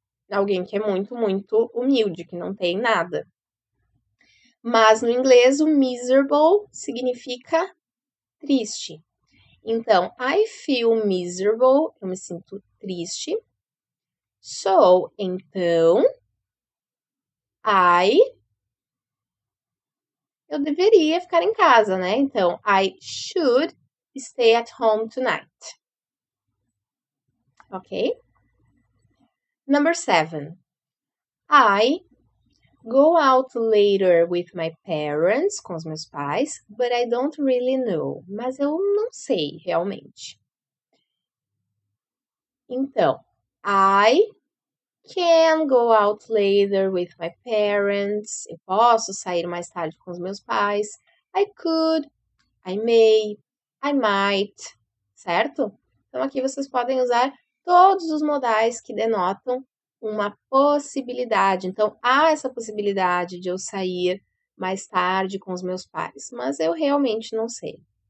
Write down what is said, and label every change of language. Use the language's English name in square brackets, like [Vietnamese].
[Portuguese] Alguém que é muito humilde, que não tem nada. Mas no inglês, o miserable significa triste. Então, [English] I feel miserable, [Portuguese] eu me sinto triste. So, então, eu deveria ficar em casa, né? [English] Então, I should stay at home tonight. Ok? Number 7. I go out later with my parents, [Portuguese] com os meus pais, [English] but I don't really know. [Portuguese] Mas eu não sei realmente. [English] Então, I can go out later with my parents. [Portuguese] Eu posso sair mais tarde com os meus pais. [English] I could, I may, I might, [Portuguese] certo? Então, aqui vocês podem usar todos os modais que denotam uma possibilidade. Então, há essa possibilidade de eu sair mais tarde com os meus pais, mas eu realmente não sei.